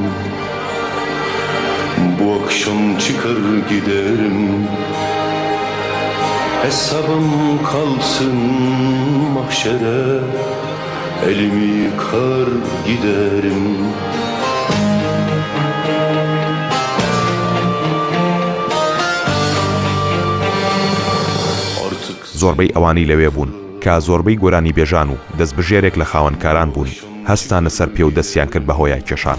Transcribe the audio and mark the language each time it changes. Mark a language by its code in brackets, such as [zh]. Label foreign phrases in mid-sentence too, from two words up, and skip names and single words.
[tr] bu akşam çıkar giderim, hesabım kalsın mahşere, elimi yıkar giderim. [ckb] زۆربەی ئەوانی لەوێ بوون کە زۆربەی گۆرانی بێژان و دەستبژێرێک لە خاوەنکاران بوون هەستانە سەر پێ و دەستیان کرد بە هۆیای کێشان.